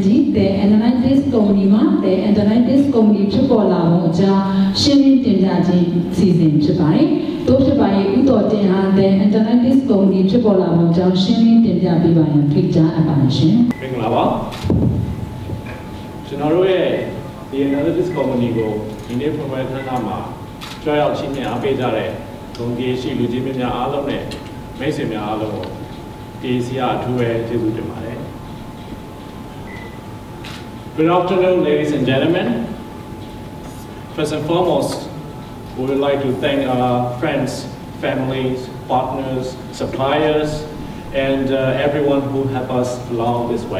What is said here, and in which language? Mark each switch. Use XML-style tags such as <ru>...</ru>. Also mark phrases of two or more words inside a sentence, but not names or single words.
<en>the analytics company</en> <my>မှာ</my> <en>the analytics company</en> <my>ဖြစ်ပေါ်လာမှုအကြောင်းရှင်းလင်းတင်ပြခြင်းစီစဉ်ဖြစ်ပါတယ်။တို့ဖြစ်ပါရဲ့ဥတော်တင်ဟာ</my> <en>the analytics company</en> <my>ဖြစ်ပေါ်လာမှုအကြောင်းရှင်းလင်းတင်ပြပေးပါရန်ဖိတ်ကြားအပ်ပါတယ်ရှင် ။မင်္ဂလာပါ။ကျွန်တော်တို့ရဲ့ဒီ</my> <en>analytics company</en> <my>ကိုဒီနေ့ program ဌာနမှာကြွရောက်ချင်းများအားပေးကြတဲ့ဂုဏ်ကြီးရှိလူကြီးများအားလုံးနဲ့မိတ်ဆွေများအားလုံးကိုဒီစီအထူးပဲကျေးဇူးတင်ပါတယ်။</my> <en>Good afternoon, ladies and gentlemen. First and foremost, we would like to thank our friends, families, partners, suppliers, and everyone who helped us along this way.</en>